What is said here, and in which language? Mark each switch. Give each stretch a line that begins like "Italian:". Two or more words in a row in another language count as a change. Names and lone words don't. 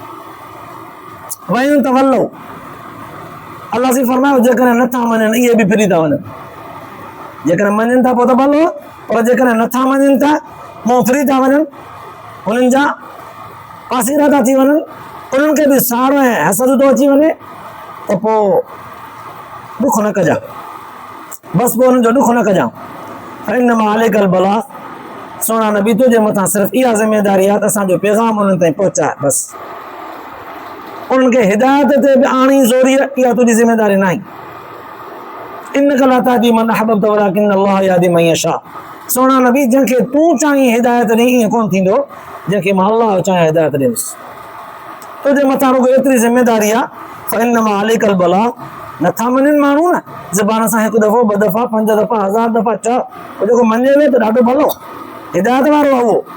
Sindhi: वयूं त वल्लो, अल्लाह से फरमायो जेकॾहिं नथा मञनि इहे बि फिरी था वञनि, जेकॾहिं मञनि था पोइ त भलो, पर जेकॾहिं नथा मञनि था मुंहुं फिरी था वञनि, उन्हनि जा पासीरा था थी वञनि, उन्हनि खे बि साड़ो ऐं हसद थो अची वञे, त पोइ ॾुख न कजां, बसि पोइ उन्हनि जो ॾुख न कजां।
Arabic: إنما عليك البلاغ,
Sindhi: सोना नबी तुंहिंजे मथां सिर्फ़ु इहा ज़िमेदारी आहे त असांजो पैगाम उन्हनि ताईं पहुचाए, बसि उन्हनि खे हिदायत ते बि आणी ज़ोरी, इहा तुंहिंजी ज़िमेदारी न आहे।
Arabic: إنك لا تهدي من أحببت ولكن الله يهدي من يشاء,
Sindhi: सोना नबी जंहिंखे तूं चाहीं हिदायत ॾे, ईअं कोन थींदो जंहिंखे मां अल्लाह चाहियां हिदायत ॾेसि। तुंहिंजे मथां रुॻो एतिरी ज़िमेदारी आहे,
Arabic: فإنما عليك البلاغ,
Sindhi: नथा मञनि माण्हू न, ज़बान सां हिकु दफ़ो, ॿ दफ़ा, 5 दफ़ा, 1000 दफ़ा चओ, पोइ जेको मञे वेह त ॾाढो भलो, हिदायत वारो आहे उहो।